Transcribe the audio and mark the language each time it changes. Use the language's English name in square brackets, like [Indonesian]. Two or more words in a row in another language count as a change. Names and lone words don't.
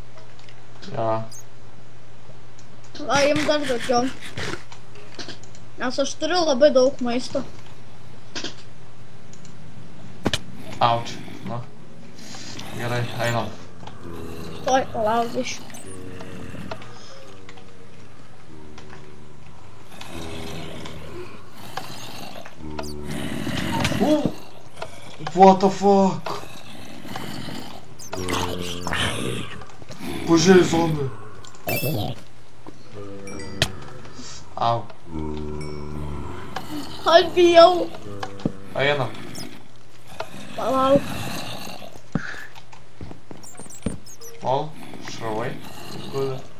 [Lithuanian] Jo. Va, jam dar daugiau. Nes aš turiu labai daug maisto. Auč. Nu. Gerai, einam. Oi, palauk iš. [English] What the fuck? [Lithuanian] Pažiūrėk, zombi. Au. Aš bijau. Einam. Palauk. Ol, šravai. Guda.